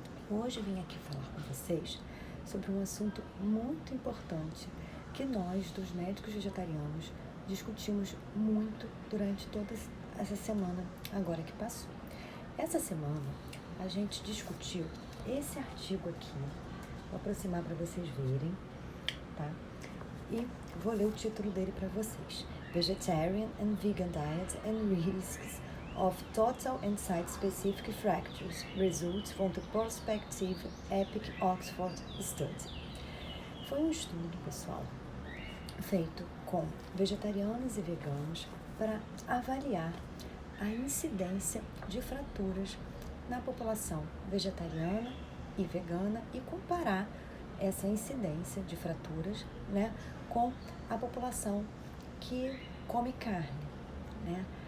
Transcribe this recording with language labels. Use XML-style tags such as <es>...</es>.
<pt>Hoje vim aqui falar com vocês sobre um assunto muito importante que nós, dos médicos vegetarianos, discutimos muito durante toda essa semana agora que passou. Essa semana a gente discutiu esse artigo aqui, vou aproximar para vocês verem, tá? E vou ler o título dele para vocês.</pt> <en>Vegetarian and Vegan Diet and Risks of Total and Site-Specific Fractures Results from the Prospective EPIC Oxford Study.</en> <pt>Foi um estudo, pessoal, feito com vegetarianos e veganos para avaliar a incidência de fraturas na população vegetariana e vegana e comparar essa incidência de fraturas, né, com a população que come carne, né?</pt>